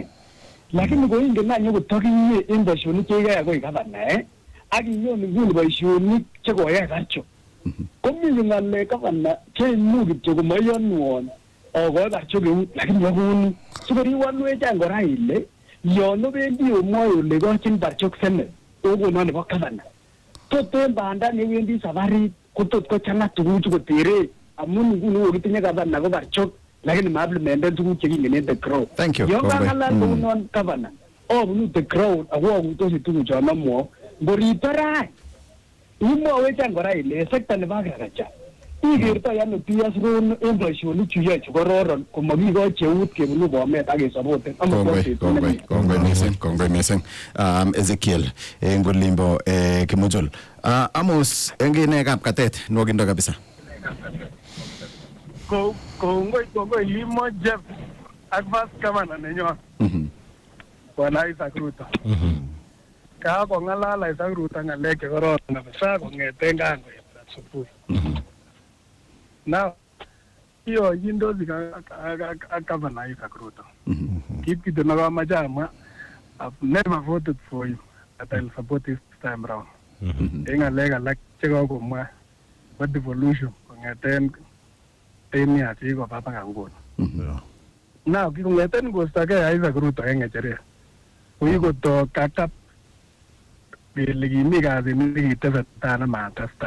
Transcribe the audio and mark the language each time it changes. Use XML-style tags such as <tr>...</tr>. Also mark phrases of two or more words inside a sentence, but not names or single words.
<kln>Lakini ko ingen na nyokotokinye en boisionik chekiyai akoi gavana ak inyon nguni boisionik chekoyai Barcho komi ng'alek gavana cheimuch kityo komoiyonwon akoi Barcho keut lakini yakuni sikoriwolwech any kora ile yon obendi omwoe ole kochin Barcho Senate okono nebo gavana tot en banda newendi safarit kotot kochang'a tuguchu kotere amun nguni kokitinye gavana ko Barcho lakini ma-implementen tuguk chekingen</kln> <en>the crowd. Thank you.</en> <kln>Yon kang'alal kounon gavana obunu</kln> <en>the crowd</en> <kln>ako akuitosi tuguchon amwao ngoripto rai imwowech any kora ile sekta nebo agriculture ikertoi ano PS rono en boisionik chu yoe chekororon komakikochi eut kebunu Bomet ak kesapoten kongoi mising Ezekiel en Olimbo Kimujul Amos en kinekab katet nwokindo kabisa kongoi LIMO Jeff ak</kln> <en>vice governor</en> <kln>nenyon Bwana Isaac Ruto. Kakong'alal Isaac Ruto ng'alek chekororon kabisa kong'eten kangoit asubuhi. Now kiyoyindosi ak Governor Isaac Ruto. Kit kityo nekomoche amwa,</kln> <en>I've never voted for you, but I'll support this time round.</en> <kln>En ng'alek alak chekokomwa bo devolution kong'eten 10 years chekikoba baka nguni. Now kikong'eten kostogei Isaac Ruto en ng'echeret, kokikoto kakap kele kimi kasit nekitesetai nematestai.</kln>